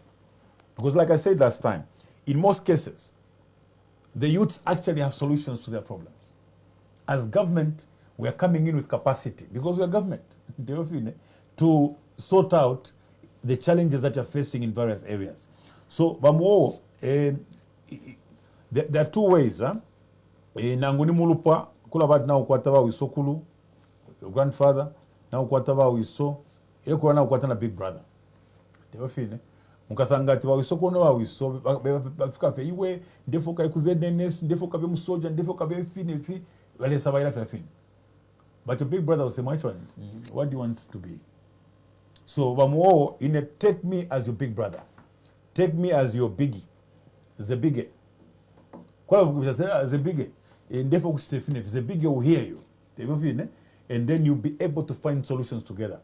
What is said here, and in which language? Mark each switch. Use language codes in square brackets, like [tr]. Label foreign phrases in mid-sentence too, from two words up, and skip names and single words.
[en] Because like I said last time, in most cases, the youths actually have solutions to their problems. as government, we are coming in with capacity because we are government to sort out the challenges that you're facing in various areas. So, Bamuo, there are two ways. [bem] Nanguni mulupa, kulabat na ukwataba wisokulu, [en] your grandfather, [bem] na ukwataba wiso, ile kula na ukwatana [en] big brother. [bem] Tewafine. Mukasanga ati wawisoko no wawiso, bafika fe iwe, ndefo ka ikuze DNS, ndefo ka be musoja, ndefo ka be fine fi, wale sabayila fe fine. [en] But your big brother will say, my son, what do you want to be? So, Bamuo, take me as your big brother. Take me as your biggie. The biggie. The biggie. And therefore, the biggie will hear you. And then you'll be able to find solutions together.